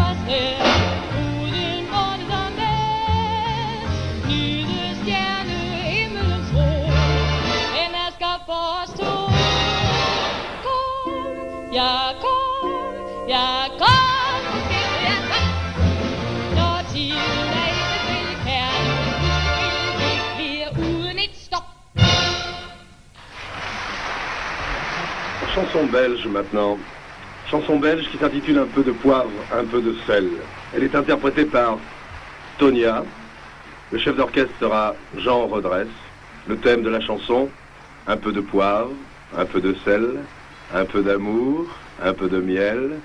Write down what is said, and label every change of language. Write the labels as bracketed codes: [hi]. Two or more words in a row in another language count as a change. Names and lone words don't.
[da] afsted, uden målet og med, nyde stjernehimmelens ro, den hersker for os to. Kom, ja kom, ja kom, måske det er sagt, når tiden er inde til kærlighed, det bliver uden et stop. [fr] Chanson belge maintenant. Chanson belge qui s'intitule Un peu de poivre, un peu de sel. Elle est interprétée par Tonia. Le chef d'orchestre sera Jean Redresse. Le thème de la chanson, un peu de poivre, un peu de sel, un peu d'amour, un peu de miel.